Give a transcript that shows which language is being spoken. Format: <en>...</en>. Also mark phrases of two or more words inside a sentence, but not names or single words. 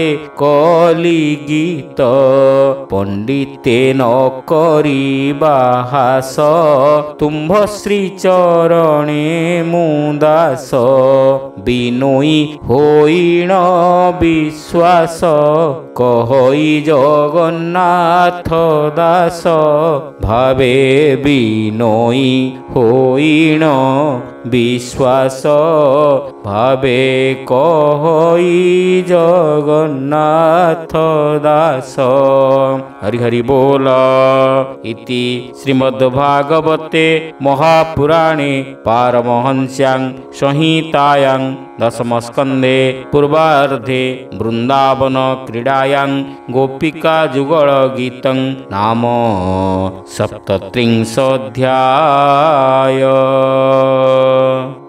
<or>କଳି ଗୀତ ପଣ୍ଡିତେ ନ କରିବା ହାସ ତୁମ୍ଭ ଶ୍ରୀ ଚରଣେ ମୁଦାସ ବିନୟୀ ହଇଣ ବିଶ୍ୱାସ କହଇ ଜଗନ୍ନାଥ ଦାସ ଭାବେ ବିନୟୀ ହଇଣ ବିଶ୍ୱାସ ଭାବେ କହଇ ଜଗନ୍ନାଥ ଦାସ ହରି ହରି ବୋଲ</or> <sa>इति श्रीमद्भागवते महापुराणे पारमहंस्यां संहितायां दशमस्कन्धे पूर्वार्धे वृंदावन क्रीडायां गोपिका जुगल गीतं नाम सप्तत्रिंशोऽध्याय।</sa>